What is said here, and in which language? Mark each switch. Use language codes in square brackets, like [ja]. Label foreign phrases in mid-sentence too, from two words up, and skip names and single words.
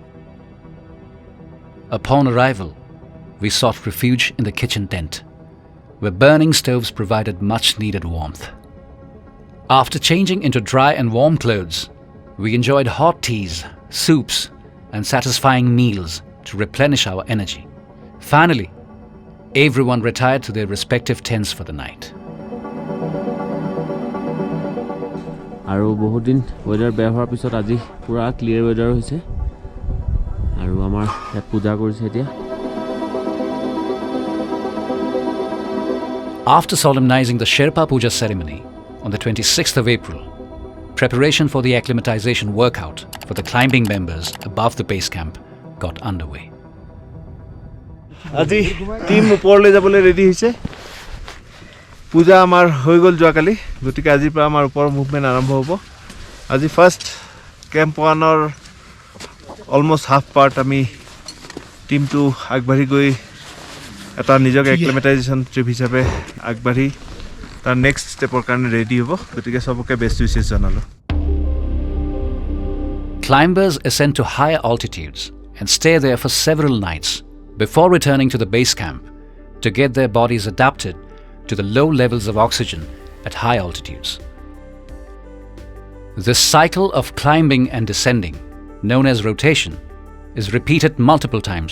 [en] Upon arrival, we sought refuge in the kitchen tent, where burning stoves provided much-needed warmth. After changing into dry and warm clothes, we enjoyed hot teas, soups, and satisfying meals to replenish our energy. Finally, everyone retired to their respective tents for the night. [as] আৰু বহুত দিন ওয়েদাৰ বেয়া হোৱাৰ পিছত আজি পুৰা [en] clear weather [as] হৈছে আৰু আমাৰ ইয়াত পূজা কৰিছে এতিয়া [en] After solemnizing the Sherpa Puja ceremony on the 26th of April, preparation for the acclimatization workout for the climbing members above the base camp got underway. [as] আজি টিম ওপৰলৈ যাবলৈ ৰেডি হৈছে পূজা আমাৰ হৈ গ'ল যোৱাকালি গতিকে আজিৰ পৰা আমাৰ ওপৰ মুভমেণ্ট আৰম্ভ হ'ব আজি [en] first camp one almost half part [as] আমি টিমটো আগবাঢ়ি গৈ এটা নিজকে [en] acclimatization trip [as] হিচাপে আগবাঢ়ি তাৰ [en] next step [as] কাৰণে ৰেডি হ'ব গতিকে সবকে [en] best wishes [as] জনালোঁ [en] Climbers ascend to higher altitudes and stay there for several nights before returning to the base camp to get their bodies adapted to the low levels of oxygen at high altitudes. This cycle of climbing and descending, known as rotation, is repeated multiple times.